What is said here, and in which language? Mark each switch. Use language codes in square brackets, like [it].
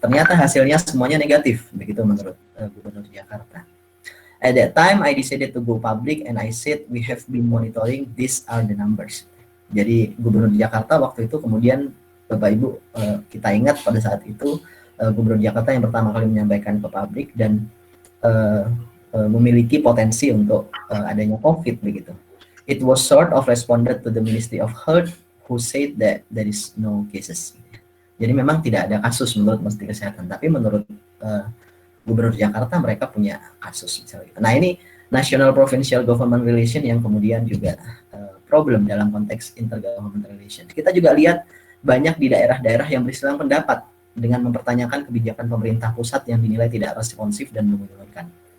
[id] Ternyata hasilnya semuanya negatif, begitu menurut Gubernur Jakarta. [en] At that time, I decided to go public and I said we have been monitoring, these are the numbers. [id] Jadi Gubernur Jakarta waktu itu kemudian Bapak Ibu, kita ingat pada saat itu Gubernur Jakarta yang pertama kali menyampaikan ke publik dan memiliki potensi untuk adanya COVID begitu. [en] It was sort of responded to the Ministry of Health who said that there is no cases. [id] Jadi memang tidak ada kasus menurut Menteri Kesehatan, tapi menurut Gubernur Jakarta mereka punya kasus misalnya. Nah ini National Provincial Government Relation yang kemudian juga problem dalam konteks intergovernmental relation. Kita juga lihat banyak di daerah-daerah yang berselang pendapat dengan mempertanyakan kebijakan pemerintah pusat yang dinilai tidak responsif dan menguntungkan.